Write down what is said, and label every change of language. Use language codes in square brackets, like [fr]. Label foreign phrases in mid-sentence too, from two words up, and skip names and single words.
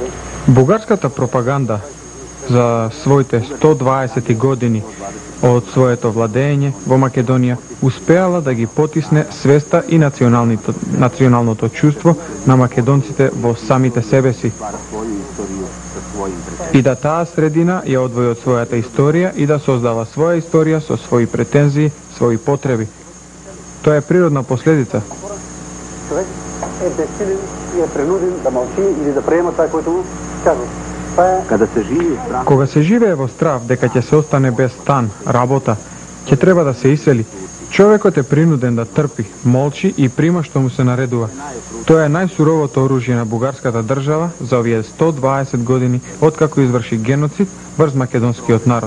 [mk] Бугарската пропаганда за своите 120 години од своето владење во Македонија успеала да ги потисне свеста и националното чувство на македонците во самите себе си. И да таа средина ја одвои од својата историја и да создава своја историја со своји претензии, своји потреби. Тоа е природна последица. [bg] Човек е безсилен и е принуден да мълчи или да приема това, което му казват. [mk] Кога се живее во страв дека ќе се остане без стан, работа, ќе треба да се исели. Човекот е принуден да трпи, молчи и прима што му се наредува. Тоа е најсуровото оружје на бугарската држава за овие 120 години откако изврши геноцид врз македонскиот народ.